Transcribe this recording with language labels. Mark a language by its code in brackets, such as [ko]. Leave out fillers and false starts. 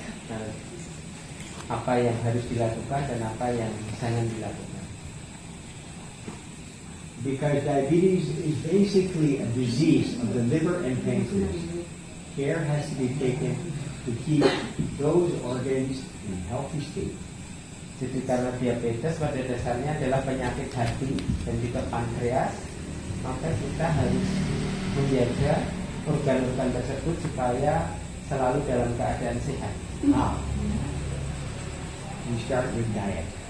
[id] Nah, apa yang harus dilakukan dan apa yang jangan dilakukan. [en] Because diabetes is basically a disease of the liver and pancreas. Care has to be taken to keep those organs in healthy state. [id] Jadi karena diabetes pada dasarnya adalah penyakit hati dan juga pankreas, maka kita harus menjaga organ-organ tersebut supaya selalu dalam keadaan sehat. [en] Now, we start with diet.